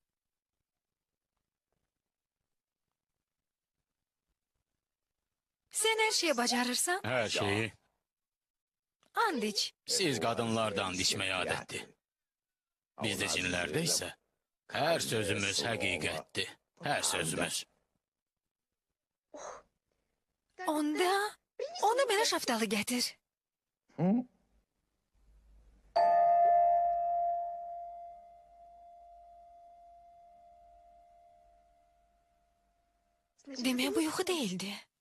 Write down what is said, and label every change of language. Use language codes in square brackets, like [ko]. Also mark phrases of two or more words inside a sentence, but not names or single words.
[az] Sen her şeyi bacarırsan Her şeyi and iç. [tr] siz kadınlardan içmeye adettir. Bizde cinlerde ise her sözümüz hakikatti. Her sözümüz. [az] Onda mənə şaftalı gətir. Demək bu yuxu değildi.